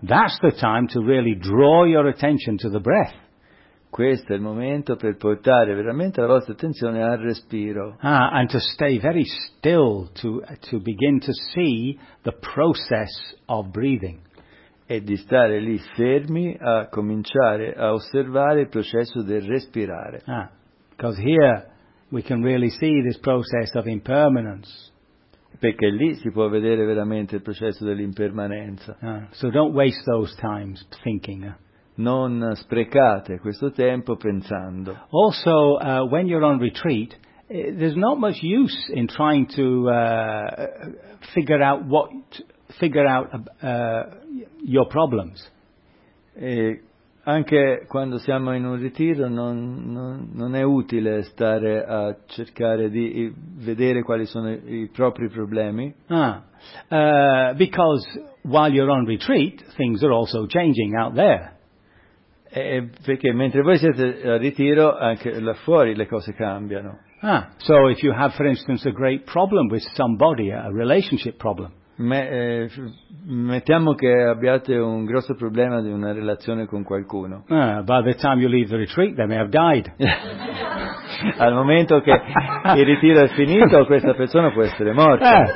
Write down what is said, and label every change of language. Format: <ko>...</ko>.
<en>that's the time to really draw your attention to the breath.</en> <it>Questo è il momento per portare veramente la vostra attenzione al respiro.</it> <en>Ah, and to stay very still, to begin to see the process of breathing.</en> <it>E di stare lì fermi a cominciare a osservare il processo del respirare.</it> <en>Ah, because here we can really see this process of impermanence.</en> <it>Perché lì si può vedere veramente il processo dell'impermanenza.</it> <en>Ah, so don't waste those times thinking.</en> <it>Non sprecate questo tempo pensando.</it> <en>Also, when you're on retreat, there's not much use in trying to figure out your problems.</en> <it>E anche quando siamo in un ritiro non è utile stare a cercare di vedere quali sono i propri problemi.</it> <en>Ah, because while you're on retreat, things are also changing out there.</en> <it>Perché mentre voi siete a ritiro, anche là fuori le cose cambiano.</it> <en>Ah, so if you have, for instance, a great problem with somebody, a relationship problem.</en> <it>Mettiamo che abbiate un grosso problema di una relazione con qualcuno.</it> <en>Ah, by the time you leave the retreat, they may have died.</en> <it>al momento che il ritiro è finito, questa persona può essere morta.</it>